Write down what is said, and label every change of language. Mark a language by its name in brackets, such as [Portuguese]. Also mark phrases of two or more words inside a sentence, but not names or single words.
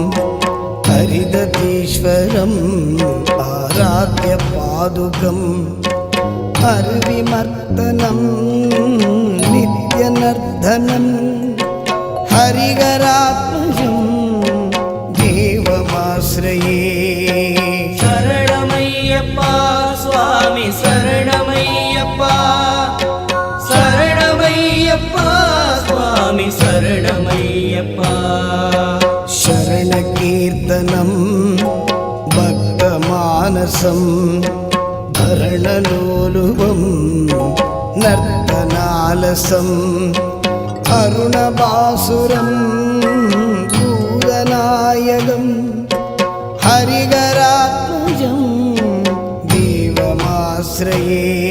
[Sanskrit] हरिततीश्वरम् आराध्य पादुकम् हरिविमर्दनम् नित्यनर्तनम् हरिकरात्मजम् देवमाश्रये [Tamil] சரணமையப்பா சுவாமி சரணமையப்பா சரணமையப்பா சுவாமி சரணமையப்பா [Sanskrit] शरणकीर्तनं भक्तमानसं भरणलोलुवं नर्तनालसम् अरुणबासुरं भूतनायकं हरिहरात्मजं தேவமாஸ்ரயே